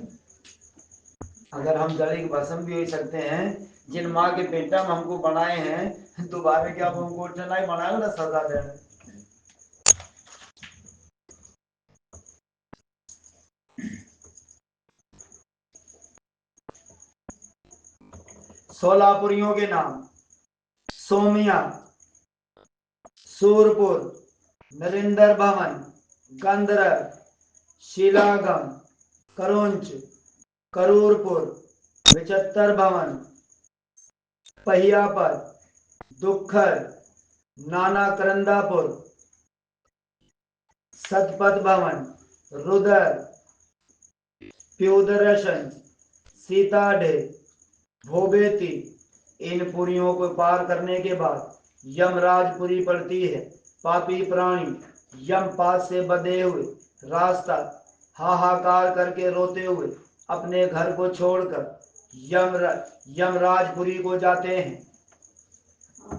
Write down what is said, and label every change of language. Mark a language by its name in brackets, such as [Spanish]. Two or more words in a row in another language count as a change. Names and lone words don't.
[Hindi] अगर हम जड़ी के भस्म भी हो सकते हैं, जिन माँ के पेटा में हमको बनाए हैं, दोबारा क्या हमको उठना ही बनाएगा ना सजा देने। सोलापुरियों के नाम: सोमिया, सूरपुर, नरेंद्र भवन, गंधर्व, शिलागम, करुंच, करूरपुर, विचित्र भवन, पहियापत, दुखर, नाना करंदापुर, सतपथ भवन, रुदर, प्योदरशन, सीताढ़े, भोबेती। इन पुरियों को पार करने के बाद यमराजपुरी पड़ती है। पापी प्राणी यमपात से बंधे हुए रास्ता हाहाकार करके रोते हुए अपने घर को छोड़कर यमराजपुरी को जाते हैं।